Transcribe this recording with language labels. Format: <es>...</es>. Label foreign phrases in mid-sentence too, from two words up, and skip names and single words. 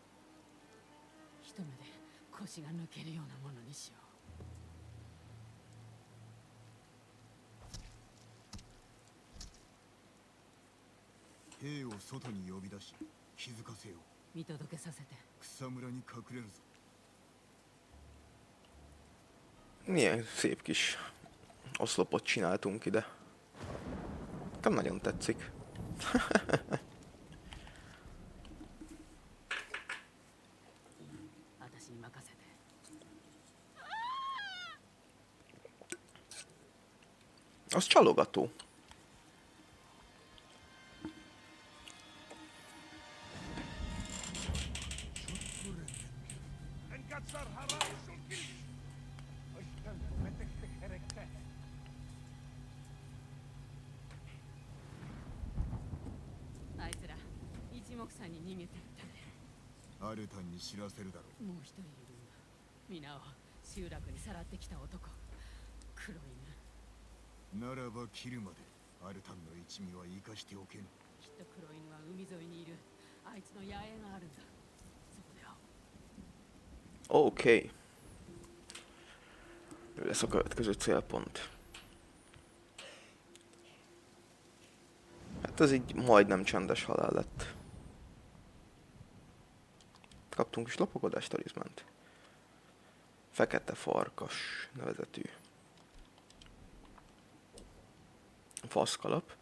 <ja>一目で腰が抜けるようなものにしよ兵を外に呼び出し気づかせよう。う。見届けさせて。草むらに隠れるぞ。</ja> <hu>Milyen szép kis oszlopot csináltunk ide. Nekem nagyon tetszik.</hu> <ja>私に任せて。</ja> <hu>Az csalogató. انكسر هراء شوكي اشتغل ومتك حركتك</hu> <ja>あいつら一目散に逃げてったね。アルタンに知らせるだろう。もう一人いるんだ。皆を集落にさらってきた男。黒い犬。ならば切るまでアルタンの一味は生かしておけぬ。きっと黒犬は海沿いにいる。あいつの野営があるんだ。そこで会おう。</ja> <hu>Oké. Ő lesz a következő célpont. Hát ez így majdnem csendes halál lett. Kaptunk is lopakodás talizmánt. Fekete farkas nevezetű faszkalap.</hu>